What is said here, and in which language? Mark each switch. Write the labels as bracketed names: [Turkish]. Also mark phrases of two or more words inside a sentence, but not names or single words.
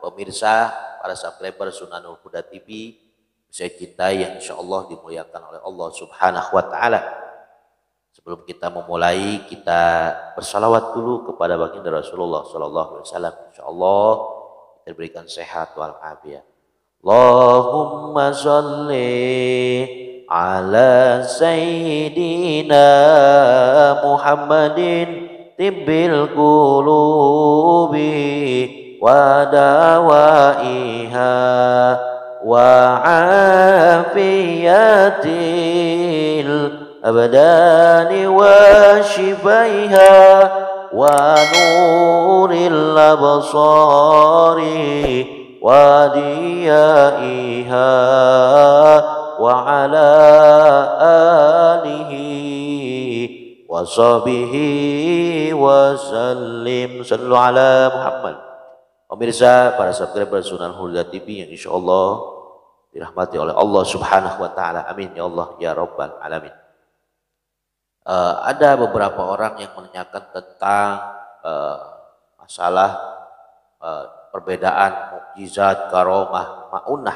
[Indonesian] Pemirsa, para subscriber Sunanul Huda TV, saya cintai yang [Arabic] إن شاء الله [Indonesian] dimuliakan oleh Allah [Arabic] سبحانه وتعالى. [Indonesian] Sebelum kita memulai, kita bersalawat dulu kepada baginda Rasulullah [Arabic] صلى الله عليه وسلم. إن شاء الله [Indonesian] kita berikan sehat walafiat. [Arabic] اللهم صل على سيدنا محمد طب القلوب ودوائها وعافية الأبدان وشفائها ونور الأبصار وضيائها وعلى آله وصحبه وسلم. صلوا على محمد. [Indonesian] Pemirsa, para subscriber Sunan Huda TV yang [Arabic] إن شاء الله [Indonesian] dirahmati oleh Allah [Arabic] سبحانه وتعالى. آمين يا الله يا رب العالمين. [Indonesian] Ada beberapa orang yang menanyakan tentang masalah perbedaan mukjizat, karomah, maunah.